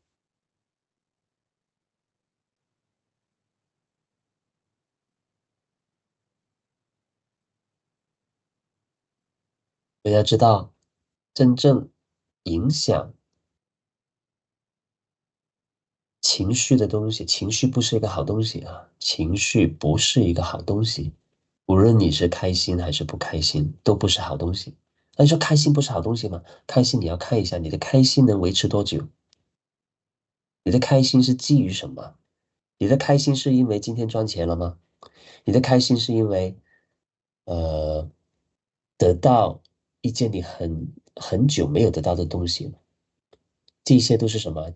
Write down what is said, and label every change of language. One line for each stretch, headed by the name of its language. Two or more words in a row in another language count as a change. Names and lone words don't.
Chinese: 我要知道，真正影響情緒的東西，情緒不是一個好東西啊！情緒不是一個好東西，無論你是開心還是不開心，都不是好東西。那你說開心不是好東西嗎？開心你要看一下，你的開心能維持多久？你的開心是基於什麼？你的開心是因為今天賺錢了嗎？你的開心是因為得到一件你很久没有得到的东西，这些都是什么？